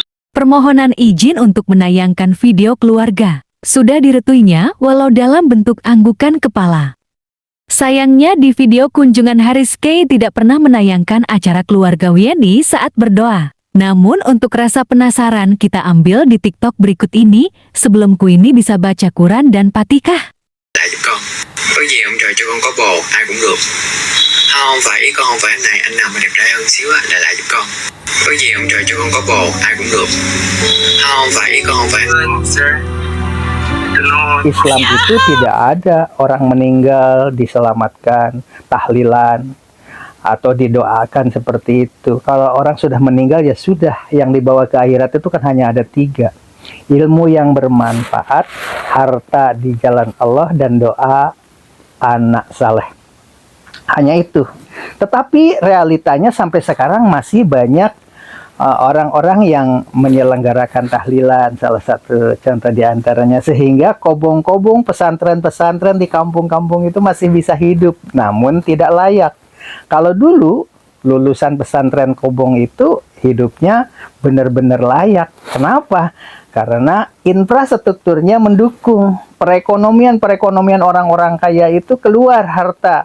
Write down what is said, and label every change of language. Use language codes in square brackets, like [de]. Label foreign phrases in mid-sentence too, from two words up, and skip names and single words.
[id] Permohonan izin untuk menayangkan video keluarga sudah diretuinya walau dalam bentuk anggukan kepala. Sayangnya di video kunjungan Haris Kai tidak pernah menayangkan acara keluarga Wieni saat berdoa. Namun untuk rasa penasaran kita ambil di TikTok berikut ini sebelum Queenie bisa baca Quran dan Fatihah. [vi] Lại giúp con. Có gì ông trời cho con có bồ, ai cũng được. Không phải ý con không phải anh này, anh nào mà đẹp trai hơn xíu á, lại giúp con. Có gì ông trời cho con có bồ, ai cũng được. Không phải ý con không phải. [id] Islam itu tidak ada orang meninggal diselamatkan, tahlilan, atau didoakan seperti itu. Kalau orang sudah meninggal ya sudah, yang dibawa ke akhirat itu kan hanya ada 3. Ilmu yang bermanfaat, harta di jalan Allah, dan doa anak saleh. Hanya itu. Tetapi realitanya sampai sekarang masih banyak orang-orang yang menyelenggarakan tahlilan, salah satu contoh diantaranya, sehingga kobong-kobong pesantren-pesantren di kampung-kampung itu masih bisa hidup, namun tidak layak. Kalau dulu lulusan pesantren kobong itu hidupnya benar-benar layak. Kenapa? Karena infrastrukturnya mendukung perekonomian orang-orang kaya itu keluar harta.